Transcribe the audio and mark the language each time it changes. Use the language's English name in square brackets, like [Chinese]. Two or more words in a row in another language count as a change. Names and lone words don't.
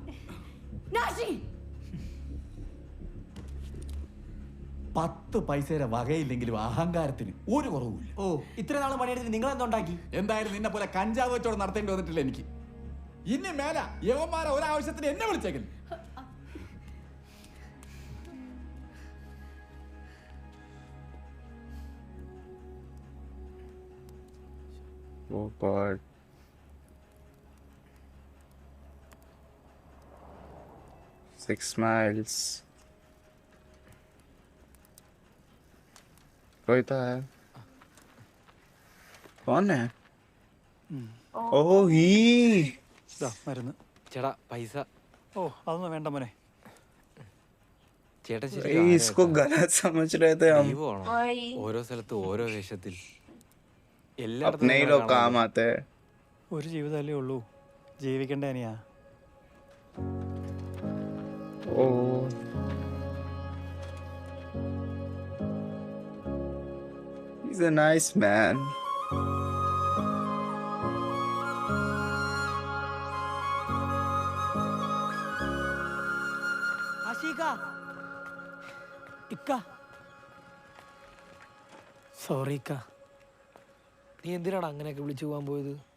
[Malayalam] പത്ത് പൈസയുടെ വകയില്ലെങ്കിലും അഹങ്കാരത്തിന് ഒരു കുറവുമില്ല. ഓ, ഇത്ര നാളും പണിയെടുത്ത് നിങ്ങൾ എന്തുണ്ടാക്കി? എന്തായാലും നിന്നെ പോലെ കഞ്ചാവ് വെച്ചോടെ നടത്തേണ്ടി വന്നിട്ടില്ല എനിക്ക്. ഇനി മേല യവന്മാരെ ഒരാവശ്യത്തിന് എന്നെ വിളിച്ചേക്കില്ല. [English] Oh God. Six miles. [Hindi] कोई तो है. कौन है? [English] Oh, he. [Malayalam] മരുന്ന്. ചേട്ടാ പൈസ. ഓ അതൊന്നും വേണ്ട മോനെ. ചേട്ടാ [Hindi] भाई इसको गलत समझ रहे थे हम. वही [Malayalam] ഓരോ സ്ഥലത്ത് ഓരോ വേഷത്തിൽ [Hindi] अपने ही लोग काम आते हैं. [Malayalam] ഒരു ജീവിതമല്ലേ ഉള്ളൂ, ജീവിക്കണ്ടേ അനിയാ. [English] Oh. He's a nice man. [Malayalam] ആഷിക ഇക്ക സോറി ഇക്ക. നീ എന്തിനാണ് അങ്ങനെയൊക്കെ വിളിച്ചു പോകാൻ പോയത്?